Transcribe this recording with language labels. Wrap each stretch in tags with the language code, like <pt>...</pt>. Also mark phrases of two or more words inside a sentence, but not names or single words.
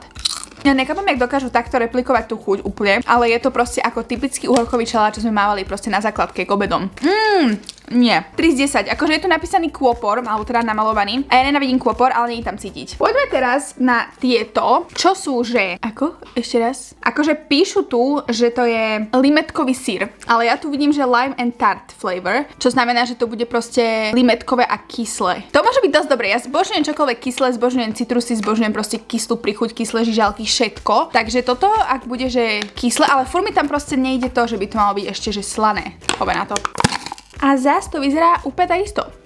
<sk>Ja nechápam, jak dokážu takto replikovať tú chuť úplne, ale je to proste ako typický uhorkový šalát, čo sme mávali proste na základke k obedom. Nie. 3 z 10. Akože je tu napísaný kôpor, alebo teda namalovaný. A ja nenávidím kôpor, ale nie je tam cítiť. Poďme teraz na tieto, čo sú, že... Ako? Ešte raz? Akože píšu tu, že to je limetkový syr. Ale ja tu vidím, že</sk> <en>lime and tart flavor,</en> <sk>čo znamená, že to bude proste limetkové a kyslé. To môže byť dosť dobré. Ja zbožňujem čokoľvek kyslé, zbožňujem citrusy, zbožňujem proste kyslú prichuť, kyslé žižalky, všetko. Takže toto, ak bude, že kyslé, ale furt mi tam proste nejde to, že by to malo byť ešte, že slané. Poďme na to. A zás to vyzerá úplne takisto.</sk>